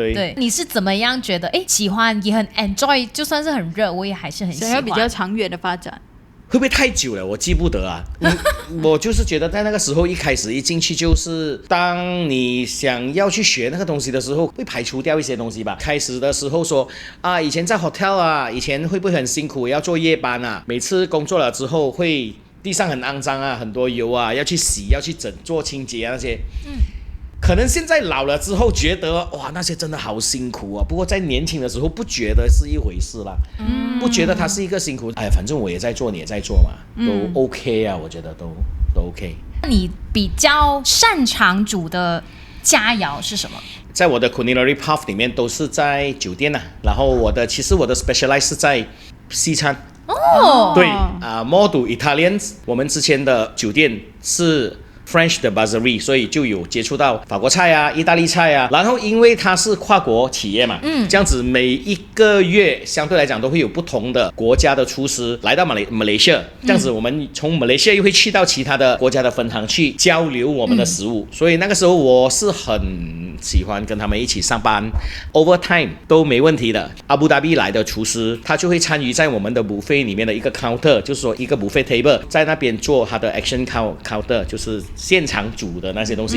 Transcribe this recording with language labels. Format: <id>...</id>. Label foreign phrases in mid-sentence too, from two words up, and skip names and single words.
<zh>對，你是怎麼樣覺得喜歡也很 enjoy， 就算是很熱，我也還是很喜歡。想要比較長遠的發展。會不會太久了？我記不得啊。我就是覺得在那個時候一開始一進去，就是當你想要去學那個東西的時候，會排除掉一些東西吧。開始的時候說以前在 hotel 啊，以前會不會很辛苦，要做夜班啊？每次工作了之後，會地上很骯髒啊，很多油啊，要去洗，要去做清潔啊那些。可能現在老了之後覺得哇，那些真的好辛苦啊。不過在年輕的時候不覺得是一回事啦，不覺得它是一個辛苦。反正我也在做，你也在做嘛，都 OK 啊，我覺得都 OK。你比較擅長煮的佳肴是什麼？在我的</zh> <en>culinary path</en> <zh>裡面都是在酒店啊，然後其實我的 specialize 是在西餐。</zh> <en>对 more to Italian。</en> <zh>我們之前的酒店是 French 的 Brasserie， 所以就有接觸到法國菜啊、意大利菜啊。然後因為它是跨國企業嘛，這樣子每一個月相對來講都會有不同的國家的廚師來到馬來西亞，這樣子我們從馬來西亞又會去到其他的國家的分行去交流我們的食物。所以那個時候我是很喜歡跟他們一起上班 ，overtime 都沒問題的。阿布達比來的廚師，他就會參與在我們的 buffet 裡面的一個 counter， 就是說一個</zh> <en>buffet table，</en> <zh>在那邊做他的</zh> <en>action counter，</en> <zh>就是現場煮的那些東西。</zh>